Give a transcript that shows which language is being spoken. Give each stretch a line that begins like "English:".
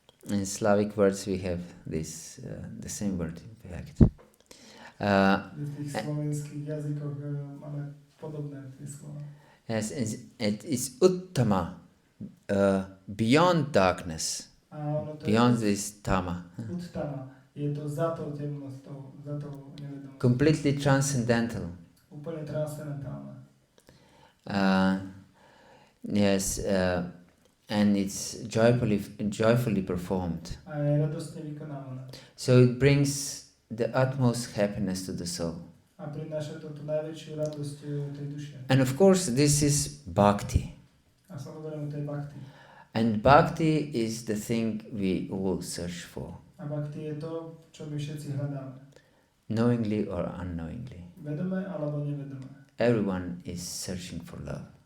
English: in Slavic words we have this, the same word in fact.
Slovak: V tých slovenských jazykoch máme podobné tie slova.
English: Yes, it is uttama, beyond darkness. Beyond this tama.
Slovak: Uttama. Je to za tou temnotou, za tou nevedomosťou.
English: Completely transcendental.
Slovak: Úplne transcendentálne.
English: Yes, and it's joyfully performed.
Slovak: A je radostne vykonávané.
English: So it brings the utmost happiness to the soul.
Slovak: A prináša to tú najväčšiu radosť tej duše.
English: And of course, this is bhakti.
Slovak: A samozrejme to je bhakti.
English: And bhakti is the thing we all search for.
Slovak: A bhakti je to, čo my všetci hľadáme.
English: Knowingly or unknowingly.
Slovak: Vedome alebo nevedome.
English: Everyone is searching for love.